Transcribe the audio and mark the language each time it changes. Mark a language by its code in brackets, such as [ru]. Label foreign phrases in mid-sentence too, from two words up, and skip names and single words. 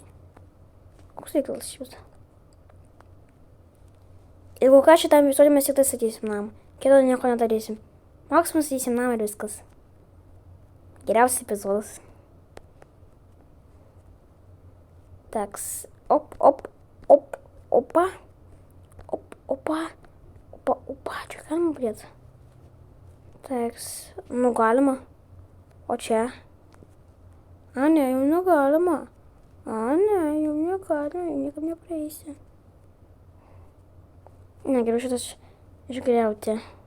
[lt] Koks reikalas šis? Jeigu ką šitam visuotim mes tik tai statysim namą. Kito nieko nedarysim. Maksimum statysim namą ir viskas. Geriausias epizodas. Taks. Op, opa. Opa. Čia galima pridėti. Taks. Nu, galima. O čia? Ne, jau negalima. Jau niekam neprieisi. Ne, geriau šitas išgriauti.